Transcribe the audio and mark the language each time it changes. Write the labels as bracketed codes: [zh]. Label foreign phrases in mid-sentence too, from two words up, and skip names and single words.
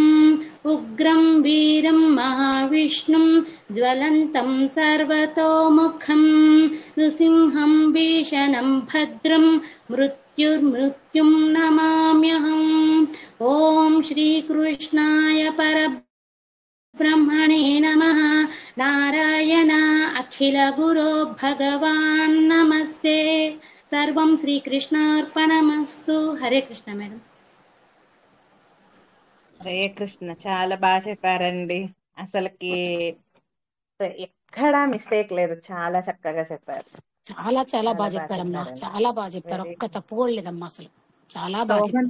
[sa] उग्रं वीरं महाविष्णुं ज्वलन्तं सर्वतोमुखं नृसिंहं भीषणं भद्रं मृत्युर्मृत्युं नमाम्यहम् ॐ श्रीकृष्णाय परब्रह्मणे नमः नारायण अखिलगुरो भगवान् नमस्ते सर्वं श्रीकृष्णार्पणमस्तु हरे कृष्ण మేడం [te] హరే కృష్ణ. చాలా బాగా చెప్పారండి. అసలుకి ఎక్కడా మిస్టేక్ లేదు, చాలా చక్కగా చెప్పారు. చాలా చాలా బాగా చాలా బాగా చెప్పారమ్మా, చెప్పారండి. చాలా బాగా చెప్పారు. వెరీ ఒక్క తప్పు కూడా లేదమ్మా, అసలు చాలా బాగా సోహన్